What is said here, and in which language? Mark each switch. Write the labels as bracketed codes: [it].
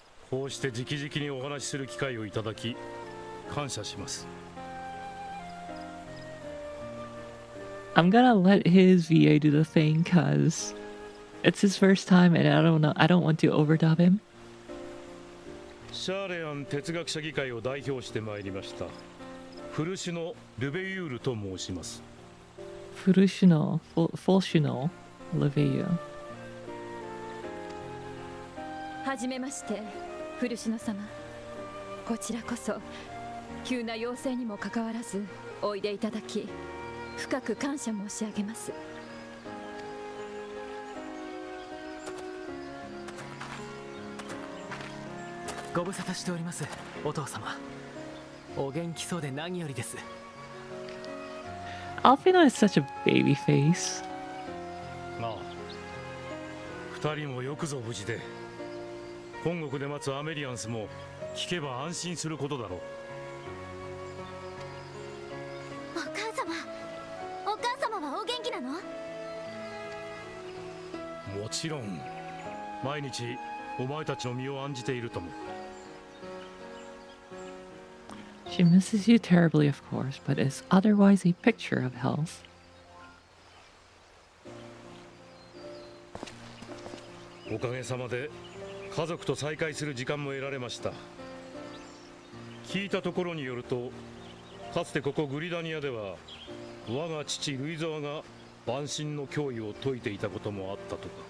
[ja] こうして直々にお話しする機会をいただき感謝します。 [en] I'm gonna let his VA do the thing cause it's his first time and I don't know, I don't want to overdub him. [ja] シャーレアン哲学者議会を代表してまいりました。フルシュノ・ルベユールと申します。 [en] Fulshino Leveu. [ja] はじめまして、フルシノ様。こちらこそ急な要請にもかかわらずおいでいただき、深く感謝申し上げます。ご無沙汰しております、お父様。お元気そうで何よりです。 [en] Alfino is such a baby face. [ja] まあ、二人もよくぞ無事で。本国で待つアメリアンスも聞けば安心することだろう。お母様はお元気なの？もちろん、毎日お前たちの身を案じているとも。 [en] She misses you terribly, of course, but is otherwise a picture of health. [ja] おかげさまで家族と再会する時間も得られました。聞いたところによると、かつてここグリダニアでは我が父ルイザワが万神の脅威を解いていたこともあったとか。